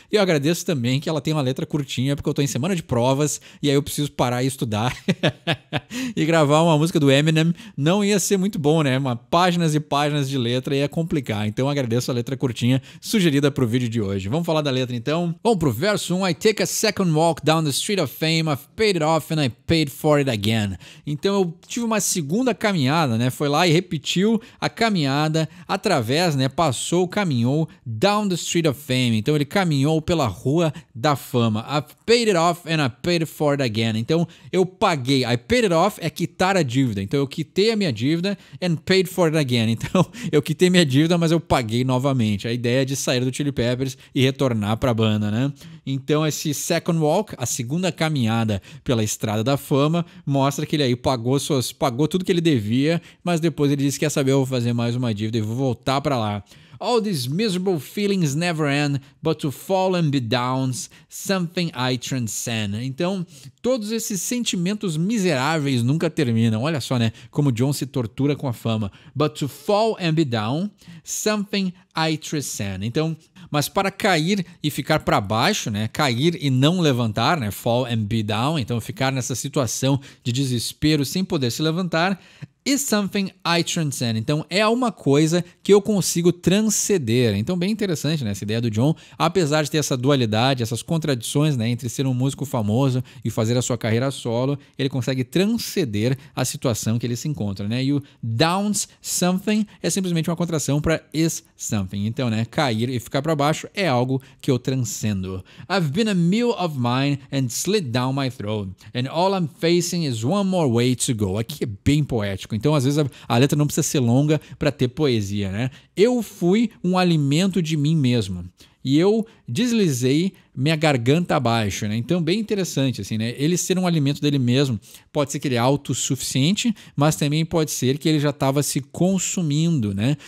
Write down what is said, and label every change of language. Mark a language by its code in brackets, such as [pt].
[pt] E eu agradeço também que ela tem uma letra curtinha, porque eu tô em semana de provas e aí eu preciso parar e estudar. E gravar uma música do Eminem não ia ser muito bom, né? Páginas e páginas de letra ia complicar. Então eu agradeço a letra curtinha sugerida pro vídeo de hoje. Vamos falar da letra então? Vamos pro verso 1. [en] I take a second walk down the street of fame. I've paid it off and I paid for it again. [pt] Então eu tive uma segunda caminhada, né? Foi lá e repetiu a caminhada através, né? Caminhou [en] down the street of fame. [pt] Então ele caminhou pela rua da fama. [en] I've paid it off and I paid for it again. [pt] Então eu paguei. [en] I paid it off [pt] é quitar a dívida. Então eu quitei a minha dívida [en] and paid for it again. [pt] Então eu quitei minha dívida, mas eu paguei novamente. A ideia é de sair do Chili Peppers e retornar para a banda, né? Então esse second walk, a segunda caminhada pela estrada da fama, mostra que ele aí pagou tudo que ele devia, mas depois ele disse que quer saber, eu vou fazer mais uma dívida e vou voltar para lá. [en] All these miserable feelings never end, but to fall and be down, something I transcend. [pt] Então, todos esses sentimentos miseráveis nunca terminam. Olha só, né? Como John se tortura com a fama. [en] But to fall and be down, something I transcend. [pt] Então, mas para cair e ficar para baixo, né? Cair e não levantar, né? [en] Fall and be down. [pt] Então, ficar nessa situação de desespero sem poder se levantar, [en] is something I transcend. [pt] Então, é uma coisa que eu consigo transcender. Então, bem interessante, né? Essa ideia do John, apesar de ter essa dualidade, essas contradições, né? Entre ser um músico famoso e fazer a sua carreira solo, ele consegue transcender a situação que ele se encontra, né? E o downs something é simplesmente uma contração para is something. Então, né? Cair e ficar para baixo é algo que eu transcendo. [en] I've been a meal of mine and slid down my throat. And all I'm facing is one more way to go. [pt] Aqui é bem poético. Então, às vezes, a letra não precisa ser longa para ter poesia, né? Eu fui um alimento de mim mesmo. E eu deslizei minha garganta abaixo, né? Então, bem interessante, assim, né? Ele ser um alimento dele mesmo, pode ser que ele é autossuficiente, mas também pode ser que ele já estava se consumindo, né?